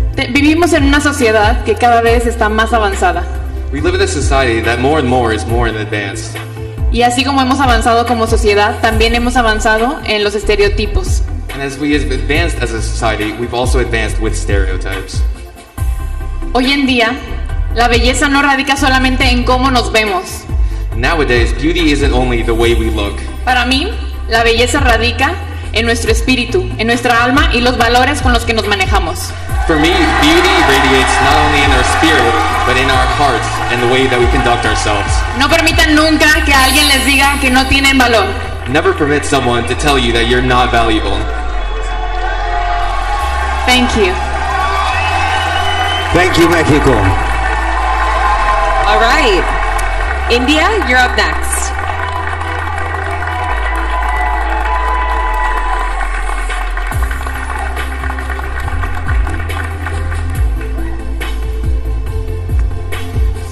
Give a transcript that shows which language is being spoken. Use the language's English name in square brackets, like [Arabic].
[Spanish] Vivimos en una sociedad que cada vez está más avanzada. [English] We live in a society that more and more is more advanced. [Spanish] Y así como hemos avanzado como sociedad, también hemos avanzado en los estereotipos. [English] And as we have advanced as a society, we've also advanced with stereotypes. [Spanish] Hoy en día, la belleza no radica solamente en cómo nos vemos. [English] Nowadays, beauty isn't only the way we look. [Spanish] Para mí, la belleza radica en nuestro espíritu, en nuestra alma y los valores con los que nos manejamos. [English] For me, beauty radiates not only in our spirit, but in our hearts and the way that we conduct ourselves. [Spanish] No permitan nunca que alguien les diga que no tienen valor. [English] Never permit someone to tell you that you're not valuable. Thank you. Thank you, Mexico. All right. India, you're up next.